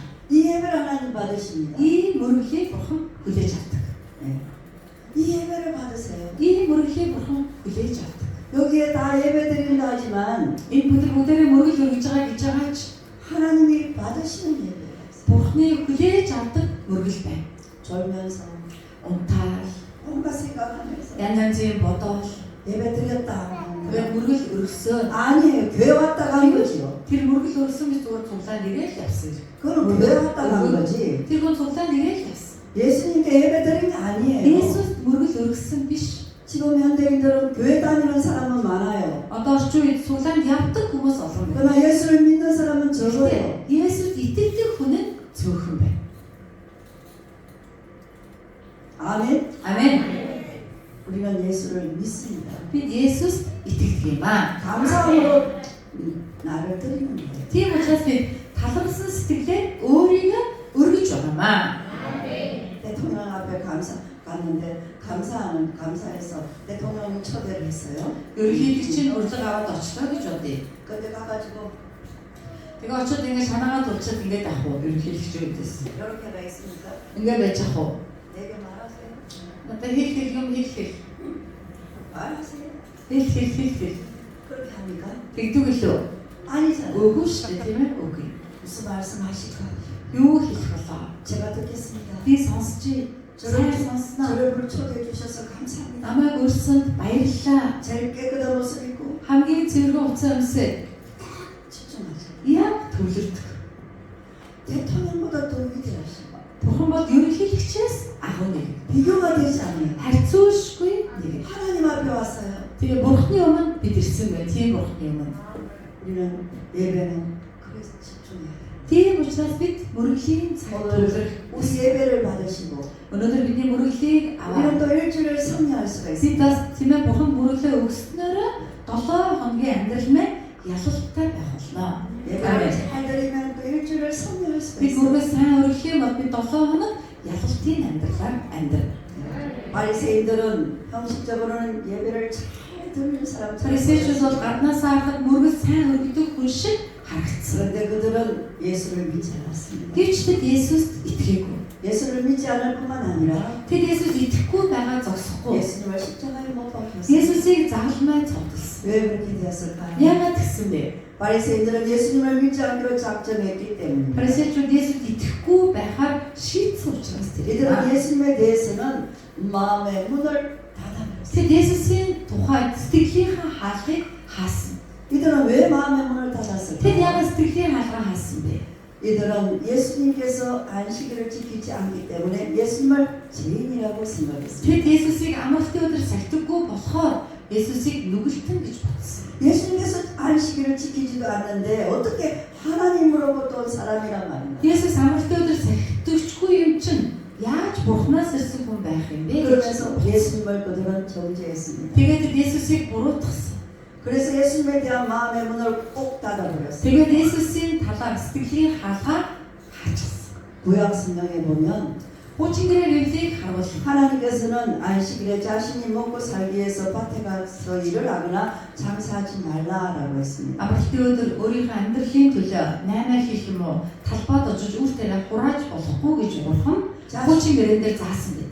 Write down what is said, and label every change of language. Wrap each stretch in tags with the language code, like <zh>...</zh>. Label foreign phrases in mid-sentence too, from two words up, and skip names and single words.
<ko>이 예배를 하나님 받으십니다.</ko> <mn>Ийм мөргөлийг бурхан хүлээж авдаг.</mn> <ko>네. 이 예배를 받으세요.</ko> <mn>Ийм мөргөлийг бурхан хүлээж авдаг.</mn> <ko>여기에 다 예배 드린다 하지만</ko> <mn>Энэ бүдэр бүдэрээ мөргөл өргөж байгаа гэж байгаа ч</mn> <ko>하나님이 받으시는 예배가 있어요.</ko> <mn>бурханы хүлээж авдаг мөргөл байна.</mn> <ko>졸면서</ko> <mn>Унтаал,</mn> <ko>온갖 생각하면서</ko> <mn>янз янзын бодол,</mn> <ko>예배 드렸다.</ko> <mn>тэгээ мөргөл өргөсөн.</mn> <ko>아니에요. 교회 왔다 간 거지요.</ko> <mn>Тэр мөргөл өргөсөн гэж зүгээр цуглаа нэгээл явсан.</mn> <ko>그건 교회 왔다 간 거지.</ko> <mn>Тэр хүн цуглаа нэгээл явсан.</mn> <ko>예수님께 예배 드린 게 아니에요.</ko> <mn>Есүс мөргөл өргөсөн биш.</mn> <ko>지금 현대인들은 교회 다니는 사람은 많아요.</ko> <mn>Одоо орчин үед цуглаанд явдаг хүмүүс олон байна.</mn> <ko>그러나 예수를 믿는 사람은 적어요.</ko> <mn>Гэхдээ Есүст итгэдэг хүн нь цөөхөн байна.</mn> <ko>아멘. 아멘. 우리는 예수를 믿습니다.</ko> <mn>Бид Есүст итгэдэг юм аа.</mn> <ko>감사함으로 나를 드리는 거예요.</ko> <mn>Тийм учраас бид талархсан сэтгэлээр өөрийгөө өргөж байгаамаа.</mn> <ko>대통령 앞에 갔는데 감사해서 대통령 초대를 했어요.</ko> <mn>Ерөнхийлөгч нь урьдлага аваад очлоо гэж бодъё.</mn> <ko>근데 가가지고</ko> <mn>Тэгээ очиод ингэ санаагаа дурчаад ингэж авах уу ерөнхийлөгчөөдөөс.</mn> <ko>이렇게 가 있습니까?</ko> <mn>Ингэ байж авах уу?</mn> <ko>내게 말하세요.</ko> <mn>Надад хэлэх юм хэлэх.</mn> <ko>말하세요.</ko> <mn>Хэлэх.</mn> <ko>그렇게 합니까?</ko> <mn>Тэгдэг лөө.</mn> <ko>아니잖아요.</ko> <mn>Үгүй шүү дээ тийм ээ. Үгүй.</mn> <ko>무슨 말씀하실까?</ko> <mn>Юу хэлэх болоо?</mn> <ko>제가 듣겠습니다.</ko> <mn>Би сонсчих. Сайн сонсноо.</mn> <ko>저를 초대해 주셔서 감사합니다.</ko> <mn>Намайг өрсөнд баярлалаа.</mn> <ko>제일 깨끗한 옷을 입고</ko> <mn>Хамгийн цэвэрхэн уцаа өмсөд</mn> <ko>집중하세요.</ko> <mn>яг төвлөрдөг.</mn> <ko>대통령보다 더 위대하시고</ko> <mn>Бурхан бол ерөнхийлөгчээс агуу нэг.</mn> <ko>비교가 되지 않아요.</ko> <mn>Харьцуулшгүй нэг.</mn> <ko>하나님 앞에 왔어요.</ko> <mn>Тэгээ бурхны өмнө бид ирсэн байна. Тийм бурхны өмнө.</mn> <ko>우리는 예배는 그래서 집중해야 돼요.</ko> <mn>Тийм учраас бид мөрөглийн цаг төвлөрөх.</mn> <ko>우리 예배를 받으시고</ko> <mn>Өнөөдөр бидний мөрөглийг</mn> <ko>우리는</ko> <mn>аваад</mn> <ko>또 일주일을 섭리할 수가 있어요.</ko> <mn>бид бас тийм ээ бурхан мөрөглөө өгснөөрөө 7 хоногийн амьдрал маань ялалтай байх болно.</mn> <ko>예배를 잘 드리면 또 일주일을 섭리할 수가</ko> <mn>Бид</mn> <ko>있어요.</ko> <mn>мөргөө сайн өргөх юм бол бид 7 хоног ялалтын амьдралаар амьдрах.</mn> <ko>바리새인들은 형식적으로는 예배를 잘 드리는 사람처럼</ko> <mn>Фарисеучуд бол гаднаасаа харахад мөргөл сайн өргөдөг хүн шиг харагдсан.</mn> <ko>그런데 그들은 예수를 믿지 않았습니다.</ko> <mn>Гэвч тэд Есүст итгээгүй.</mn> <ko>예수를 믿지 않을 뿐만 아니라</ko> <mn>Тэд Есүс итгэхгүй байгаа зогсохгүй.</mn> <ko>예수님을 십자가에 못 박혔습니다.</ko> <mn>Есүсийг загалмай цогтолсон.</mn> <ko>왜 그렇게 되었을까요?</ko> <mn>Яагаад гэсэн бэ?</mn> <ko>바리새인들은 예수님을 믿지 않기로 작정했기 때문입니다.</ko> <mn>Фарисеучуд Есүст итгэхгүй байхаар шийдсэн учраас тэр.</mn> <ko>이들은 예수님에 대해서는 마음의 문을 닫아버렸습니다.</ko> <mn>Тэд Есүсийн тухайд сэтгэлийнхаа хаалгыг хаасан.</mn> <ko>이들은 왜 마음의 문을</ko> <mn>Тэд</mn> <ko>닫았을까요?</ko> <mn>яагаад сэтгэлийн хаалгаа хаасан бэ?</mn> <ko>이들은 예수님께서 안식일을 지키지 않기 때문에 예수님을 죄인이라고 생각했습니다.</ko> <mn>Тэд Есүсийг амралтын өдөр сахидаггүй болохоор Есүсийг нүгэлтэн гэж бодсон.</mn> <ko>예수님께서 안식일을 지키지도 않는데 어떻게 하나님으로부터 온 사람이란 말입니다.</ko> <mn>Есүс амралтын өдөр сахидаггүй юм чинь яаж Бурханаас ирсэн хүн байх юм бэ?</mn> <ko>그러면서 예수님을 그들은 정죄했습니다.</ko> <mn>Тэгээд Есүсийг буруутгасан.</mn> <ko>그래서 예수님에 대한 마음의 문을 꼭 닫아버렸어요.</ko> <mn>Тэгээд Есүсийн талаар сэтгэлийн хаалгаа хаачихсан.</mn> <ko>구약 성경에 보면</ko> <mn>Хуучин гэрээ Библийг харвал</mn> <ko>하나님께서는 안식일에 자신이 먹고 살기 위해서 밭에 가서 일을 하거나 장사하지 말라라고 했습니다.</ko> <mn>амралтын өдөр өөрийнхөө амьдралын төлөө наймаа хийх юм уу талбайд очиж өөртөө хурааж болохгүй гэж Бурхан хуучин гэрэн дээр заасан байдаг.</mn>